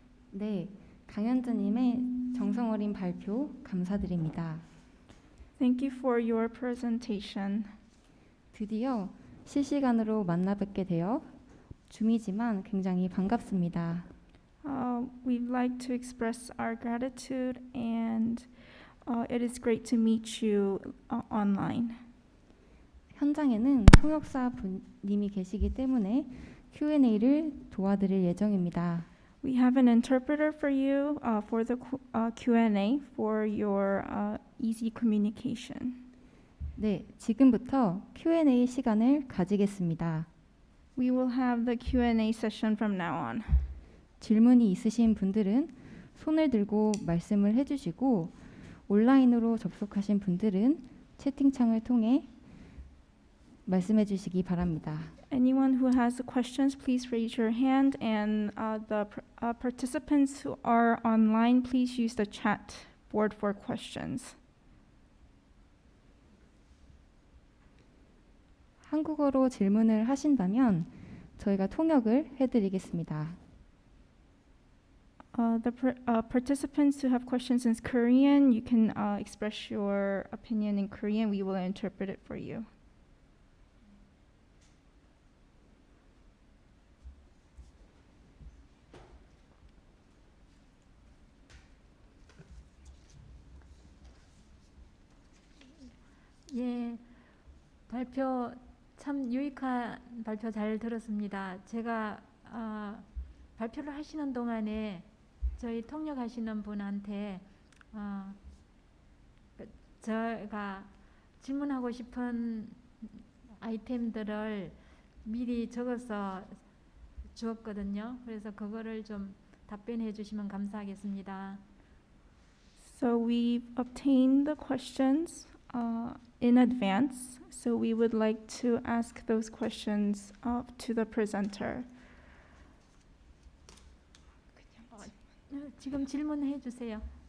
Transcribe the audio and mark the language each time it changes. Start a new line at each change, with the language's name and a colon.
Korean: 네, 강현주님의 정성 어린 발표 감사드립니다.
English: Thank you for your presentation.
Korean: 드디어 실시간으로 만나 뵙게 되어 줌이지만 굉장히 반갑습니다.
English: We'd like to express our gratitude, and it is great to meet you online.
Korean: 현장에는 통역사 분님이 계시기 때문에 Q&A를 도와드릴 예정입니다.
English: We have an interpreter for you for the Q&A for your easy communication.
Korean: 네, 지금부터 Q&A 시간을 가지겠습니다.
English: We will have the Q&A session from now on.
Korean: 질문이 있으신 분들은 손을 들고 말씀을 해주시고, 온라인으로 접속하신 분들은 채팅창을 통해 말씀해 주시기 바랍니다.
English: Anyone who has questions, please raise your hand, and the participants who are online, please use the chat board for questions.
Korean: 한국어로 질문을 하신다면 저희가 통역을 해드리겠습니다.
English: The participants who have questions in Korean, you can express your opinion in Korean. We will interpret it for you.
Korean: 예, 발표 참 유익한 발표 잘 들었습니다. 제가 발표를 하시는 동안에 저희 통역하시는 분한테 제가 질문하고 싶은 아이템들을 미리 적어서 주었거든요. 그래서 그거를 좀 답변해 주시면 감사하겠습니다.
English: So we've obtained the questions in advance, so we would like to ask those questions to the presenter.
Korean: 지금 질문해 주세요.